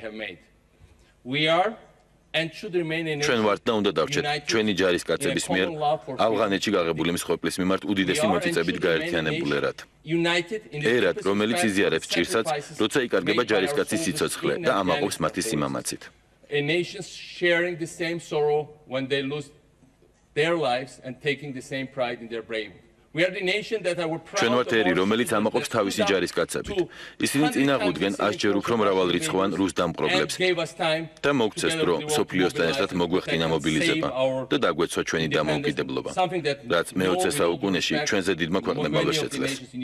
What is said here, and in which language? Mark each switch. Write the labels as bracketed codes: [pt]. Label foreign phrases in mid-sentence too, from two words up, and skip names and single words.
[ka] ჩვენ ვართ და უნდა დავჩეთ ჩვენი ჯარისკაცების მიერ ავღანეთში გაღებული მსხვერპლის მიმართ უდიდესი მოწიწებით გაერთიანებულ ერად. ერად, რომელიც იზიარებს ჭირსაც, როცა იკარგება ჯარისკაცის სიცოცხლე და ამაყობს მათი სიმამაცით. [en] A nation sharing the same sorrow when they lose their lives and taking the same pride in their bravery. We are the nation that are proud. [ka] ჩვენ ვართ ერი, რომელიც ამაყობს თავისი ჯარისკაცებით. ისინი წინააღმდნენ 100 ჯერ უფრო მრავალრიცხოვან რუს დამპყრობლებს და მოგცეს დრო სოფლიოსთან ერთად მოგვეხდინა მობილიზება და დაგვეცვა ჩვენი დამოუკიდებლობა, რაც მე-20 საუკუნეში ჩვენზე დიდმა ქვეყნებმა ვერ შეძლეს.